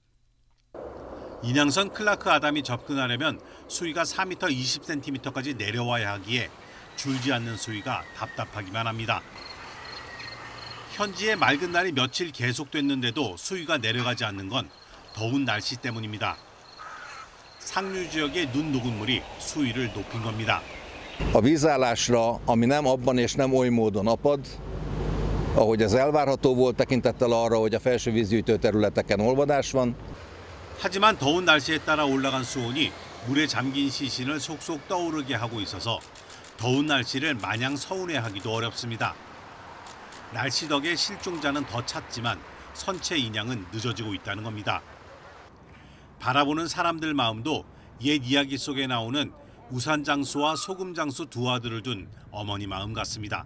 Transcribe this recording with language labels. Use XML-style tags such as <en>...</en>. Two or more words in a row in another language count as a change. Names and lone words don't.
<ko>인양선 클라크 아담이 접근하려면 수위가 4m 20cm까지 내려와야 하기에 줄지 않는 수위가 답답하기만 합니다. 현지의 맑은 날이 며칠 계속됐는데도 수위가 내려가지 않는 건 더운 날씨 때문입니다. 상류 지역의 눈 녹은 물이 수위를 높인 겁니다.</ko> <hu>A vízállásra, ami nem abban és nem oly módon apad, ahogy ez elvárható volt tekintettel arra, hogy a felső vízgyűjtő területeken olvadás van.</hu> <ko>하지만 더운 날씨에 따라 올라간 수온이 물에 잠긴 시신을 속속 떠오르게 하고 있어서 더운 날씨를 마냥 서운해하기도 어렵습니다. 날씨 덕에 실종자는 더 잦지만 선체 인양은 늦어지고 있다는 겁니다. 바라보는 사람들 마음도 옛 이야기 속에 나오는 우산장수와 소금장수 두 아들을 둔 어머니 마음 같습니다.</ko>